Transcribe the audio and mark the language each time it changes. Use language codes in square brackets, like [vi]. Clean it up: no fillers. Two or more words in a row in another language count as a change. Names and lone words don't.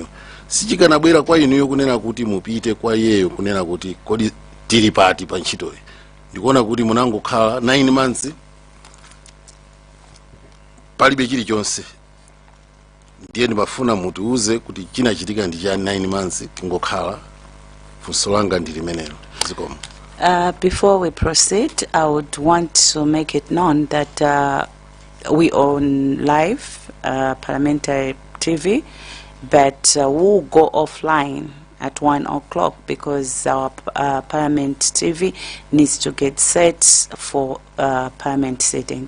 [ny] Sichikanabwera kwa inuyo kunena kuti mupite kwa iyeyo kunena kuti kodi tili pati pa ntchitoyi. Ndikuona kuti munangokhala 9 months palibe chilichonse. Ndiye ndimafuna mutiuze kuti chinachitika ndi chani 9 months tingokhala. Funso langa ndi limenelo. Zikomo. [en] Before we proceed, I would want to make it known that we on live parliamentary TV, but we'll go offline at 1 o'clock because our Parliament TV needs to get set for Parliament sitting.